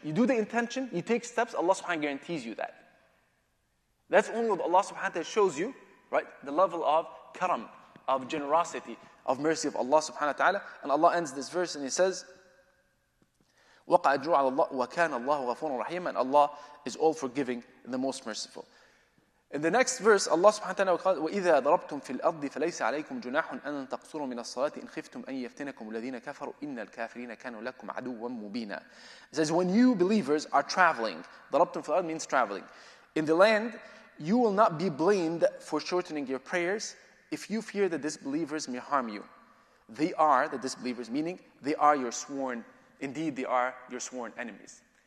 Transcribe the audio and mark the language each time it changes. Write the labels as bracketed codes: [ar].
[en] You do the intention, you take steps, Allah subhanahu wa ta'ala guarantees you that. That's only what Allah subhanahu wa ta'ala shows you, right? The level of karam, of generosity, of mercy of Allah subhanahu wa ta'ala. And Allah ends this verse and He says, [ar] وَقَعَ أَجْرُ عَلَى اللَّهِ وَكَانَ اللَّهُ غَفُورًا رَحِيمًا. [en] And Allah is all forgiving and the most merciful. In the next verse, Allah subhanahu wa ta'ala, [ar] وَإِذَا ضَرَبْتُمْ فِي الْأَرْضِ فَلَيْسَ عَلَيْكُمْ جُنَاحٌ أَن تَقْصُرُوا مِنَ الصَّلَاةِ إِنْ خِفْتُمْ أَن يَفْتِنَكُمُ الَّذِينَ كَفَرُوا إِنَّ الْكَافِرِينَ كَانُوا لَكُمْ عَدُوًّا مُبِينًا. [en] It says, when you believers are traveling, [ar] ضَرَبْتُمْ فِي الْأَرْضِ [en] means traveling. In the land, you will not be blamed for shortening your prayers if you fear that disbelievers may harm you. They are the disbelievers, meaning they are your sworn, indeed they are your sworn enemies.